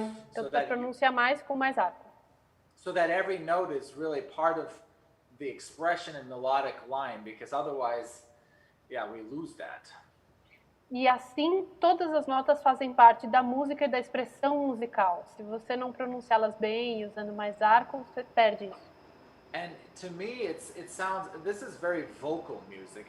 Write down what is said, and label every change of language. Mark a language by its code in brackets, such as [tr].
[pt] Então, para pronunciar mais com mais arco. [en] So that every note is really part of the expression and melodic line, because otherwise, yeah, we lose that. [pt] E assim, todas as notas fazem parte da música e da expressão musical. Se você não pronunciá-las bem, usando mais arco, você perde isso. [en] And to me, this is very vocal music.